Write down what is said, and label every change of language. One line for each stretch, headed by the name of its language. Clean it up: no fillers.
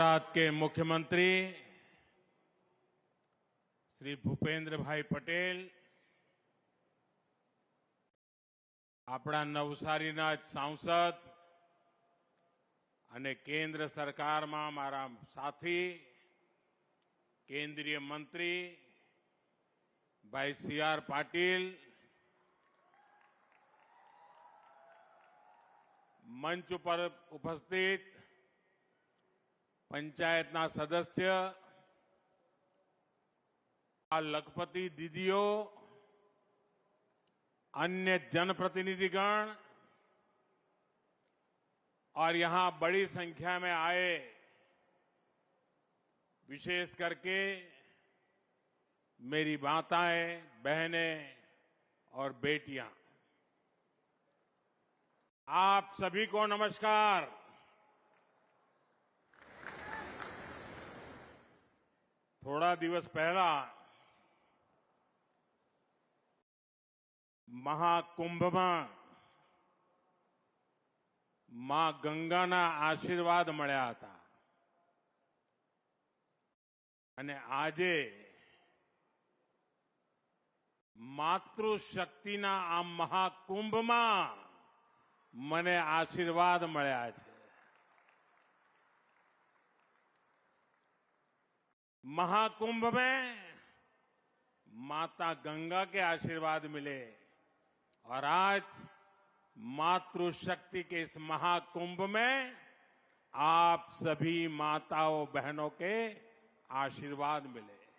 Hindi: गुजरात के मुख्यमंत्री
Gujarati: श्री भूपेन्द्र भाई पटेल, આપણા નવસારીના જ સાંસદ અને કેન્દ્ર સરકારમાં મારા સાથી કેન્દ્રીય મંત્રી ભાઈ સી.આર. પાટીલ, મંચ ઉપર ઉપસ્થિત પંચાયતના સદસ્ય,
Hindi: लखपति दीदियों, अन्य जनप्रतिनिधिगण और यहां बड़ी संख्या में आए विशेष करके मेरी माताएं, बहनें और बेटियां, आप सभी को नमस्कार।
Gujarati: थोड़ा दिवस पहला મહાકુંભમાં માં ગંગાના આશીર્વાદ મળ્યા હતા અને આજે માતૃશક્તિના આ મહાકુંભમાં મને આશીર્વાદ મળ્યા છે।
Hindi: महाकुंभ में माता गंगा के आशीर्वाद मिले और आज मातृशक्ति के इस महाकुंभ में आप सभी माताओं बहनों के आशीर्वाद मिले।